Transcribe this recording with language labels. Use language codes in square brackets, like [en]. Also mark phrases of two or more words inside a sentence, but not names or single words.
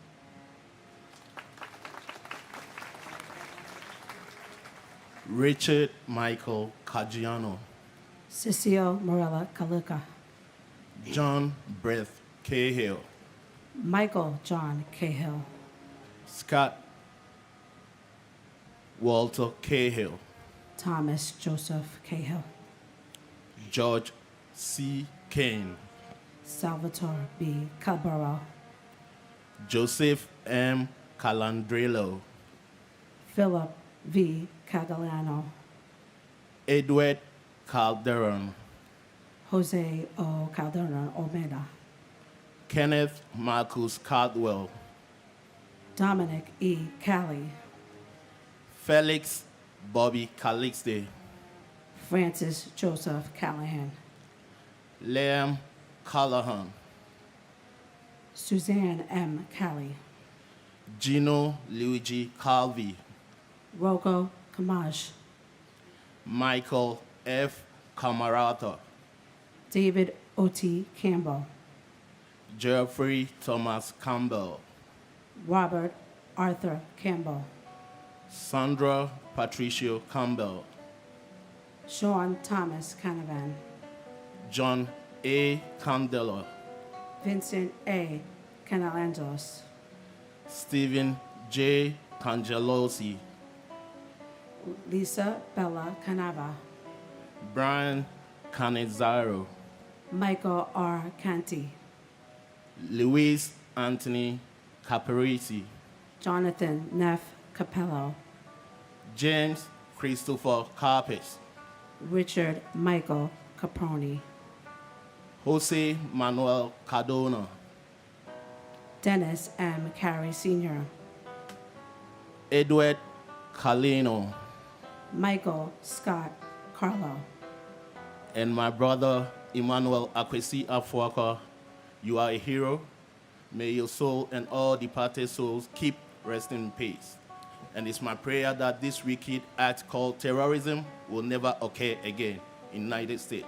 [en] Richard Michael Caggiano. Cecile Morella Kaluka. John Breth Cahill. Michael John Cahill. Scott Walter Cahill. Thomas Joseph Cahill. George C. Kane. Salvatore B. Cabral. Joseph M. Calandrello. Philip V. Cagalano. Edward Calderon. Jose O. Calderon Omeda. Kenneth Marcus Caldwell. Dominic E. Cali. Felix Bobby Calixte. Francis Joseph Callahan. Liam Callahan. Suzanne M. Cali. Gino Luigi Calvi. Rocco Kamaj. Michael F. Camarata. David O.T. Campbell. Jeffrey Thomas Campbell. Robert Arthur Campbell, Sandra Patricio Campbell, Sean Thomas Canavan, John A. Candela, Vincent A. Canalangelos, Stephen J. Cangelosi, Lisa Bella Canava, Brian Canizaro, Michael R. Canty, Luis Anthony Caparisi, Jonathan Neff Capello, James Christopher Carpes, Richard Michael Caproni, Jose Manuel Cardona, Dennis M. Carey Sr., Edward Calino, Michael Scott Carlo, and my brother Emmanuel Akwesi Afuaka. You are a hero. May your soul and all departed souls keep resting in peace. And it's my prayer that this wicked act called terrorism will never occur again in the United States.